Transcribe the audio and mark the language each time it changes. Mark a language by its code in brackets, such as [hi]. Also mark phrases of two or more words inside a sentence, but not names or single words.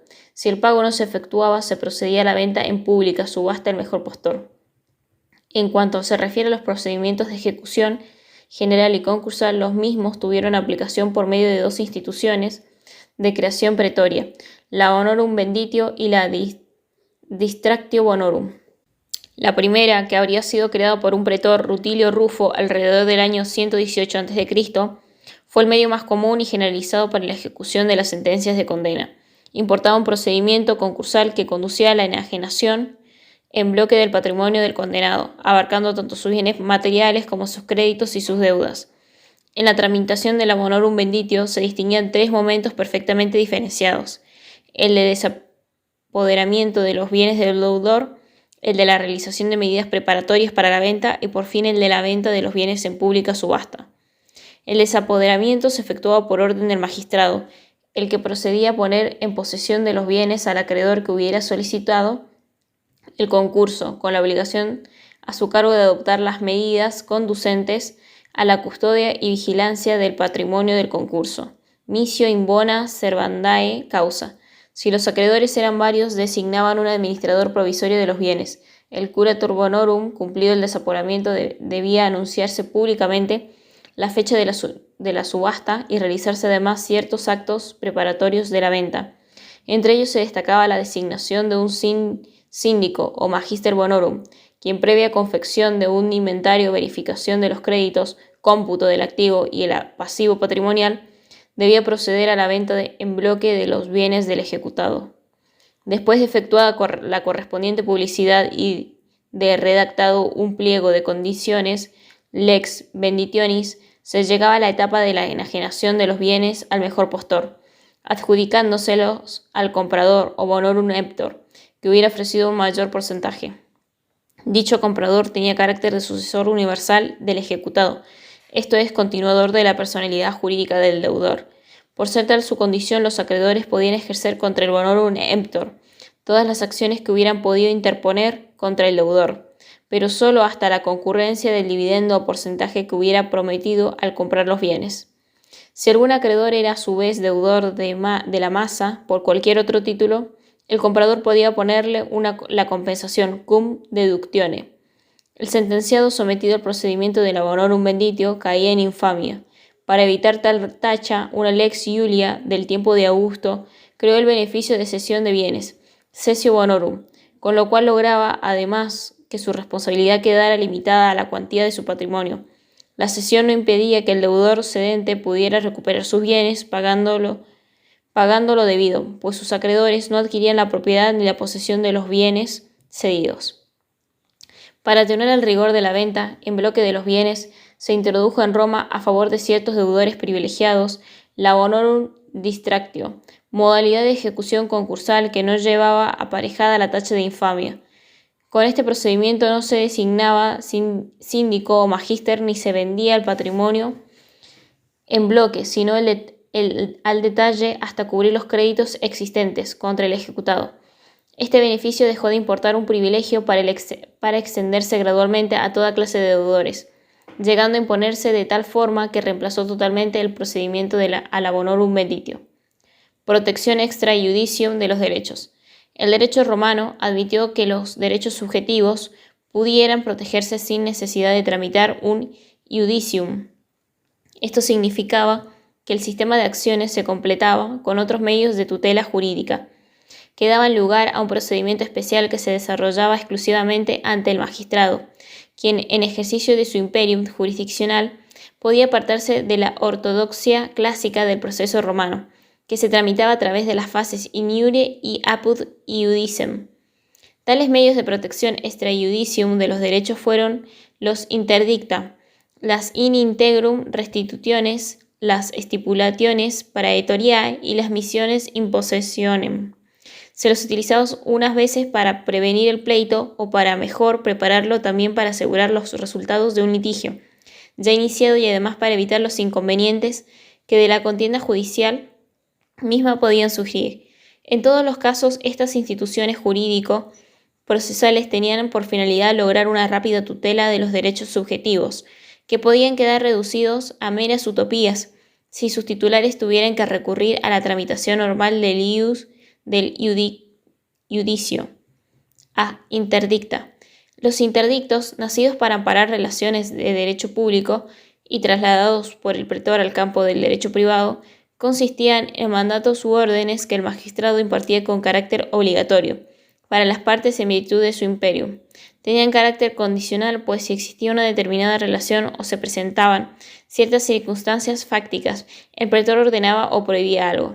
[es] Si el pago no se efectuaba, se procedía a la venta en pública subasta el mejor postor. En cuanto se refiere a los procedimientos de ejecución general y concursal, los mismos tuvieron aplicación por medio de 2 instituciones de creación pretoria, la [la] honorum venditio [es] y la [la] distractio bonorum. [es] La primera, que habría sido creada por un pretor, Rutilio Rufo, alrededor del año 118 a.C., fue el medio más común y generalizado para la ejecución de las sentencias de condena. Importaba un procedimiento concursal que conducía a la enajenación en bloque del patrimonio del condenado, abarcando tanto sus bienes materiales como sus créditos y sus deudas. En la tramitación de la [la] bonorum venditio [es] se distinguían 3 momentos perfectamente diferenciados: el de desapoderamiento de los bienes del deudor, el de la realización de medidas preparatorias para la venta y por fin el de la venta de los bienes en pública subasta. El desapoderamiento se efectuaba por orden del magistrado, el que procedía a poner en posesión de los bienes al acreedor que hubiera solicitado el concurso, con la obligación a su cargo de adoptar las medidas conducentes a la custodia y vigilancia del patrimonio del concurso. [la] Misio in bona servandae causa. [es] Si los acreedores eran varios, designaban un administrador provisorio de los bienes. El [la] curator bonorum, [es] cumplido el desapoderamiento, debía anunciarse públicamente la fecha de la subasta y realizarse además ciertos actos preparatorios de la venta. Entre ellos se destacaba la designación de un síndico o [la] magister bonorum, [es] quien previa confección de un inventario, verificación de los créditos, cómputo del activo y el pasivo patrimonial, debía proceder a la venta en bloque de los bienes del ejecutado. Después de efectuada la correspondiente publicidad y de redactado un pliego de condiciones, [la] lex venditionis, [es] se llegaba a la etapa de la enajenación de los bienes al mejor postor, adjudicándoselos al comprador o [la] bonorum emptor, [es] que hubiera ofrecido un mayor porcentaje. Dicho comprador tenía carácter de sucesor universal del ejecutado, esto es, continuador de la personalidad jurídica del deudor. Por ser tal su condición, los acreedores podían ejercer contra el [la] bonorum emptor [es] todas las acciones que hubieran podido interponer contra el deudor, pero solo hasta la concurrencia del dividendo o porcentaje que hubiera prometido al comprar los bienes. Si algún acreedor era a su vez deudor de la masa por cualquier otro título, el comprador podía ponerle la compensación [la] cum deductione. [es] El sentenciado sometido al procedimiento de la [la] bonorum venditio [es] caía en infamia. Para evitar tal tacha, una lex Iulia del tiempo de Augusto creó el beneficio de cesión de bienes, [la] cessio bonorum, [es] con lo cual lograba, además, que su responsabilidad quedara limitada a la cuantía de su patrimonio. La cesión no impedía que el deudor cedente pudiera recuperar sus bienes pagándolo debido, pues sus acreedores no adquirían la propiedad ni la posesión de los bienes cedidos. Para atenuar el rigor de la venta en bloque de los bienes, se introdujo en Roma, a favor de ciertos deudores privilegiados, la [la] bonorum distractio, [es] modalidad de ejecución concursal que no llevaba aparejada la tacha de infamia. Con este procedimiento no se designaba síndico o magíster ni se vendía el patrimonio en bloque, sino al detalle hasta cubrir los créditos existentes contra el ejecutado. Este beneficio dejó de importar un privilegio para extenderse gradualmente a toda clase de deudores, llegando a imponerse de tal forma que reemplazó totalmente el procedimiento a la [la] bonorum venditio. [es] Protección [la] extra iudicium [es] de los derechos. El derecho romano admitió que los derechos subjetivos pudieran protegerse sin necesidad de tramitar un iudicium. Esto significaba que el sistema de acciones se completaba con otros medios de tutela jurídica, que daban lugar a un procedimiento especial que se desarrollaba exclusivamente ante el magistrado, quien, en ejercicio de su imperium jurisdiccional, podía apartarse de la ortodoxia clásica del proceso romano, que se tramitaba a través de las fases [la] in iure [es] y [la] apud iudicem. [es] Tales medios de protección [la] extra iudicium [es] de los derechos fueron los interdicta, las [la] in integrum restitutiones, [es] las [la] stipulationes praetoriae [es] y las [la] missiones in possessionem. [es] Se los utilizaba unas veces para prevenir el pleito o para mejor prepararlo también para asegurar los resultados de un litigio ya iniciado y además para evitar los inconvenientes que de la contienda judicial misma podían surgir. En todos los casos, estas instituciones jurídico-procesales tenían por finalidad lograr una rápida tutela de los derechos subjetivos, que podían quedar reducidos a meras utopías si sus titulares tuvieran que recurrir a la tramitación normal del iudicio. Interdicta. Los interdictos, nacidos para amparar relaciones de derecho público y trasladados por el pretor al campo del derecho privado, consistían en mandatos u órdenes que el magistrado impartía con carácter obligatorio para las partes en virtud de su imperium. Tenían carácter condicional, pues si existía una determinada relación o se presentaban ciertas circunstancias fácticas, el pretor ordenaba o prohibía algo.